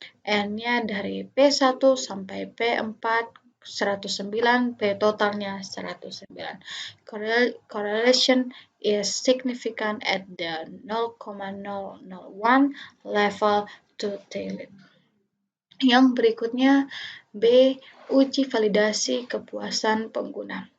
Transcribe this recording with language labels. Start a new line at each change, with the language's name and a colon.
Indonesian: N-nya dari P1 sampai P4 109, P totalnya 109.
English: Correlation is significant at the 0,001 level to tilde.
Indonesian: Yang berikutnya B. Uji validasi kepuasan pengguna.